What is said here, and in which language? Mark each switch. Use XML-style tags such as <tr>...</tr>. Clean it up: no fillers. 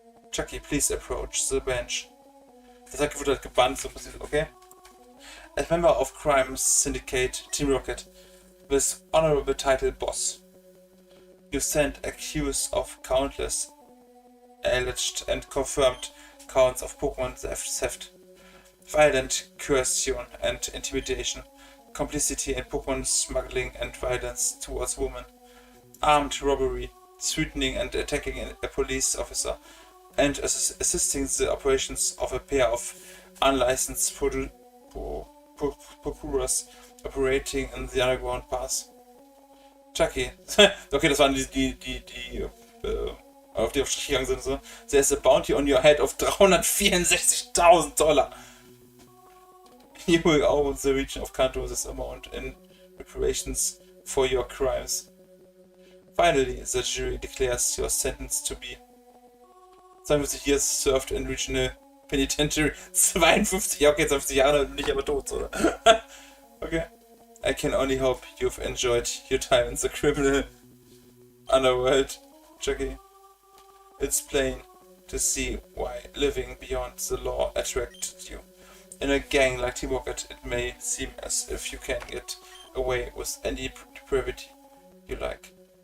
<en>Chucky, please approach the bench.</en> <de>Das wurde halt gebannt, so ein bisschen, okay?</de> <en>As member of Crime Syndicate Team Rocket, with honorable title Boss, you stand accused of countless alleged and confirmed counts of Pokemon theft, violent coercion and intimidation, complicity in Pokemon smuggling and violence towards women, armed robbery, threatening and attacking a police officer, and assisting the operations of a pair of unlicensed procurers operating in the underground pass.</en> <de>Chucky, okay, das waren die auf die auf Strich gegangen sind, so.</de> <en>There's a bounty on your head of $364,000. You will owe the region of Kanto this amount in reparations for your crimes. Finally, the jury declares your sentence to be 52 years served in regional penitentiary.</en> <de>52, ja okay, 50 Jahre, nicht aber tot, oder? Okay.</de> <en>I can only hope you've enjoyed your time in the criminal underworld, Chucky. It's plain to see why living beyond the law attracted you. In a gang like Team Rocket, it may seem as if you can get away with any depravity you like.</en>